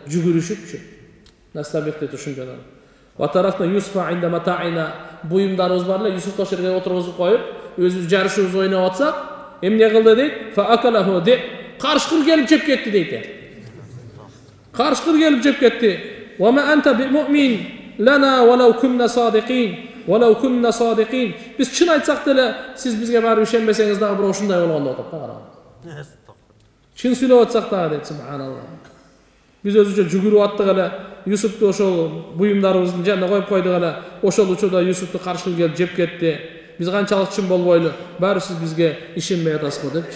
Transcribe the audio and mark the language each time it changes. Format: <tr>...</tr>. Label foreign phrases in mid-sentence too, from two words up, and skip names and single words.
<ky>Жүгүрүшүпчү. Настабиq деп түшүнгөн.</ky> <ar>وتركنا يوسف عند متاعنا,</ar> <ky>буюмдарыбыз бар эле, Юсуфты ошол жерге отургузуп коюп, өзүбүз жарышыбыз ойноп атсак, эмне кылды дейт?</ky> <ar>فأكله</ar> <ky>деп, карышкыр келип жеп кетти дейт. Карышкыр келип жеп кетти.</ky> <ar>وما أنت بمؤمن لنا ولو كنا صادقين. ولو كنا صادقين.</ar> <ky>Biz чын айтсак деле, сиз бизге барып ишенбесеңиз дагы бир ушундай болгондо деп караңыз. Чын сүйлөп атсак дагы дейт, субханалла. Biz өзүнчө жүгүрүп аттык эле, Юсуфту ошол буюмдарыбыздын жанына коюп койдук эле. Ошол учурда Юсуфту карышкыр келип жеп кетти. Биз канчалык чын болбойлу, баары сиз бизге ишенбей атасызбы депчи.</ky>